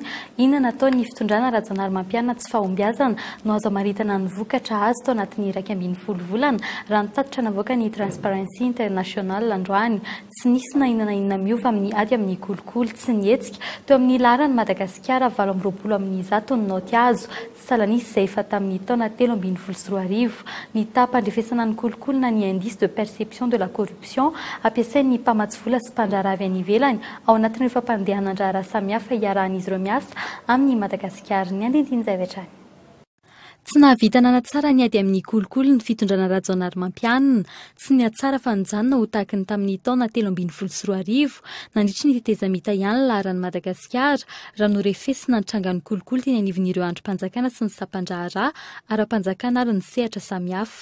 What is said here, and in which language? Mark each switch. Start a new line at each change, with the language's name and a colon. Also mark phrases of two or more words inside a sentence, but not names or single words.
Malagasy: Inona natao ny fitondrana Rajaonary Mampiana tsy fahombiazana no azo amaritana ny vokatra azo tao anatin'ny 2.5 volana raha ny tatitra navoaka ny Transparency International androany. Tsy nisy na inona miova amin'ny ady amin'ny kolokolo tsy nietsika teo amin'ny laharany Madagasikara 7 amin'ny 100 ny naoty azo salanisy izay efa tamin'ny taona 2023. Ny tapandrefesana ny kolokolona ny
French: indice de perception de la corruption
Malagasy: ampiasain'ny mpamatsy vola sy mpandrahara avy any ivelany ao anatin'ireo fampandehanana andrahara samihafa iarahan'izy ireo miasa amin'ny Madagasikara. Ny andinindiny izay avy hatrany. Tsy nahavita nanatsara ny ady amin'ny kolokolo ny fitondrana Rajaonary Mampiana. Tsy niatsara fa nijanona ho tahaka ny tamin'ny taona 2023 nandritry ny tetezamita ihany laharan'ny Madagasikara raha norefesina ny trangan'ny kolokolo teny anivon'ireo androm-panjakana sy ny sampandrahara ara-panjakana ary ny sehatra samihafa.